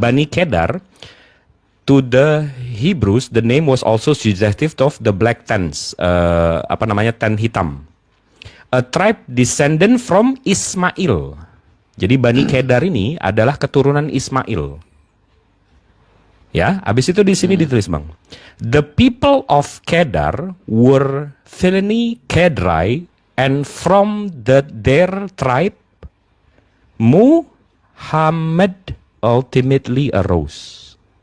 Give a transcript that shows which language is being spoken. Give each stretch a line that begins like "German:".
English: Bani Kedar, to the Hebrews, the name was also suggestive of the black tents,
Indonesian: ten hitam.
English: A tribe descendant from Ismail.
Indonesian: Jadi Bani Kedar ini adalah keturunan Ismail. Ya, habis itu di sini ditulis Bang.
English: The people of Kedar were Phileni Kedrai, and from their tribe Muhammad ultimately arose.